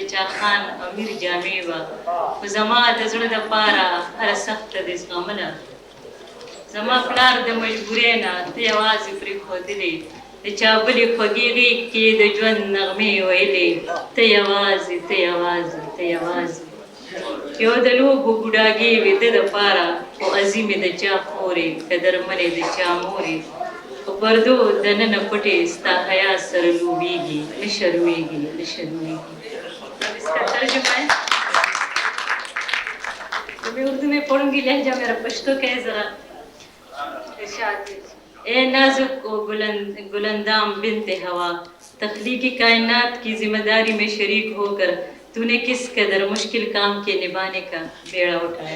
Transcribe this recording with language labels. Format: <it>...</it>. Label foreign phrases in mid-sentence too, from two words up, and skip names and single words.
<ps>چا خان امیر جامې وه، خو زما د زړه دپاره هره سخته دې زغمله، زما پلار د مجبورۍ نه ته یوازې پرېښودلې، د چا بلې خوږې غېږ کې د ژوند نغمې ویلې، ته یوازې ته یوازې ته یوازې، یو د لوبو بوډاګې وې ده دپاره، خو عظیمې د چا خورې که درمنې د چا مورې، په پردو دننه پټې ستا حیا سره لوبېږي، نه شرمېږي نه شرمېږي۔</ps> <ur>اب اس کا ترجمہ ہے، تو میں اردو میں پڑھوں گی، لہجہ میرا پشتو کا ہے ذرا۔ اے نازک و گلندام بنت ہوا، تخلیقی کائنات کی ذمہ داری میں شریک ہو کر تو نے کس قدر مشکل کام کے نبھانے کا بیڑا اٹھایا</ur>